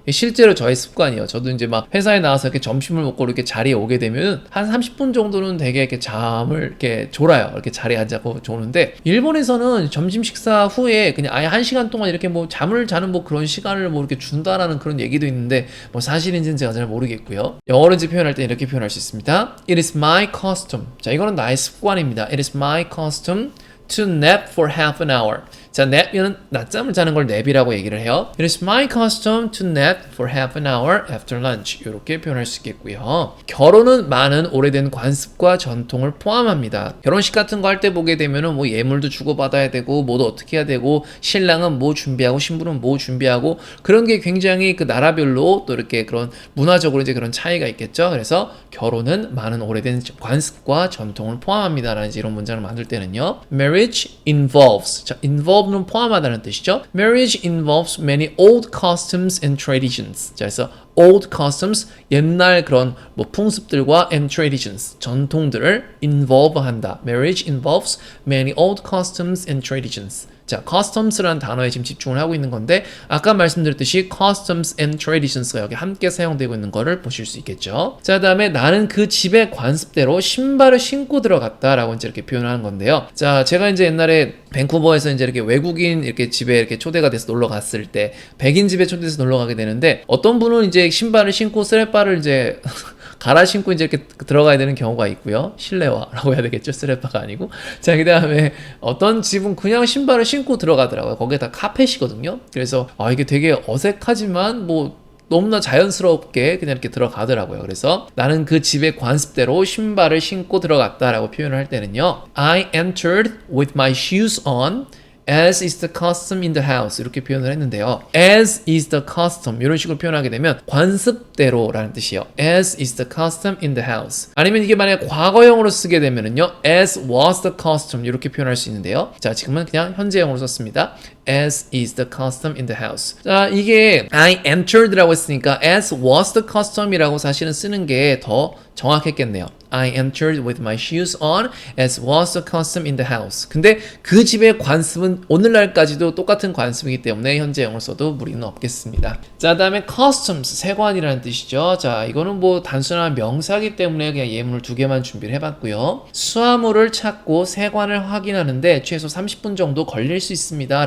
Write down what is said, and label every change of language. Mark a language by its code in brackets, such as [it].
[ko] 실제로 저의 습관이에요. 저도 이제 막 회사에 나와서 이렇게 점심을 먹고 이렇게 자리에 오게 되면 한 30분 정도는 되게 이렇게 잠을 이렇게 졸아요. 이렇게 자리에 앉아서 조는데 일본에서는 점심 식사 후에 그냥 아예 1시간 동안 이렇게 뭐 잠을 자는 뭐 그런 시간을 뭐 이렇게 준다라는 그런 얘기도 있는데 뭐 사실인지는 제가 잘 모르겠고요. 영어로 이제 표현할 때 이렇게 표현할 수 있습니다. [en] It is my custom. [ko] 자, 이거는 나의 습관입니다. [en] It is my custom to nap for half an hour. [ko] 자, nap이는 낮잠을 자는 걸 nap이라고 얘기를 해요. [en] It is my custom to nap for half an hour after lunch. [ko] 이렇게 표현할 수 있겠고요. 결혼은 많은 오래된 관습과 전통을 포함합니다. 결혼식 같은 거 할 때 보게 되면은 뭐 예물도 주고받아야 되고 뭐도 어떻게 해야 되고 신랑은 뭐 준비하고 신부는 뭐 준비하고 그런 게 굉장히 그 나라별로 또 이렇게 그런 문화적으로 이제 그런 차이가 있겠죠. 그래서 결혼은 많은 오래된 관습과 전통을 포함합니다라는 이런 문장을 만들 때는요. [en] Marriage involves. [ko] 자, involve는 포함하다는 뜻이죠. [en] Marriage involves many old customs and traditions. [ko] 자, 그래서 [en] old customs, [ko] 옛날 그런 뭐 풍습들과 [en] and traditions, [ko] 전통들을 involve 한다. [en] Marriage involves many old customs and traditions. [ko] 자, customs라는 단어에 지금 집중을 하고 있는 건데 아까 말씀드렸듯이 [en] customs and traditions [ko] 가 여기 함께 사용되고 있는 거를 보실 수 있겠죠. 자, 그다음에 나는 그 집의 관습대로 신발을 신고 들어갔다라고 이제 이렇게 표현하는 건데요. 자, 제가 이제 옛날에 밴쿠버에서 이제 이렇게 외국인 이렇게 집에 이렇게 초대가 돼서 놀러 갔을 때 백인 집에 초대해서 놀러 가게 되는데 어떤 분은 이제 신발을 신고 스레빠를 이제 갈아 신고 이제 이렇게 들어가야 되는 경우가 있고요. 실내화라고 해야 되겠죠. 스레빠가 아니고. 자, 그 다음에 어떤 집은 그냥 신발을 신고 들어가더라고요. 거기에 다 카펫이거든요. 그래서 이게 되게 어색하지만 뭐 너무나 자연스럽게 그냥 이렇게 들어가더라고요. 그래서 나는 그 집의 관습대로 신발을 신고 들어갔다라고 표현을 할 때는요. [en] I entered with my shoes on. As is the custom in the house [ko] 이렇게 표현을 했는데요. [en] As is the custom [ko] 이런 식으로 표현하게 되면 관습대로라는 뜻이에요. [en] As is the custom in the house. [ko] 아니면 이게 만약에 과거형으로 쓰게 되면은요. [en] As was the custom [ko] 이렇게 표현할 수 있는데요. 자, 지금은 그냥 현재형으로 썼습니다. [en] As is the custom in the house. [ko] 자, 이게 [en] I entered [ko] 라고 했으니까 [en] as was the custom [ko] 이라고 사실은 쓰는 게 더 정확했겠네요. [en] I entered with my shoes on as was the custom in the house. [ko] 근데 그 집의 관습은 오늘날까지도 똑같은 관습이기 때문에 현재형을 써도 무리는 없겠습니다. 자, 다음에 customs, 세관이라는 뜻이죠. 자, 이거는 뭐 단순한 명사이기 때문에 그냥 예문을 2개만 준비를 해봤고요. 수화물을 찾고 세관을 확인하는데 최소 30분 정도 걸릴 수 있습니다.